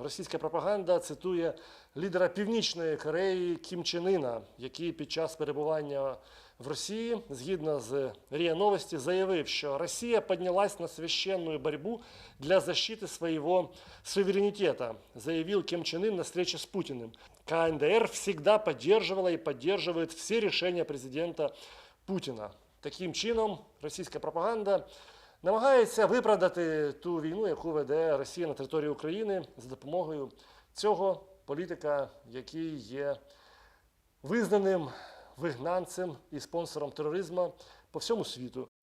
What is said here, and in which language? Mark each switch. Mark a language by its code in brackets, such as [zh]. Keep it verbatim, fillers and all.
[uk] Російська пропаганда цитує лідера Північної Кореї Кім Чен Іна, який під час перебування в Росії, згідно з РІА Новості, заявив, що Росія піднялась на священну боротьбу [ru] для защиты своего суверенитета, заявил Кім Чен Ын на встрече с Путиным. КНДР всегда поддерживала и поддерживает все решения президента Путина. [uk] Таким чином, російська пропаганда намагається виправдати ту війну, яку веде Росія на території України за допомогою цього політика, який є визнаним вигнанцем і спонсором тероризму по всьому світу.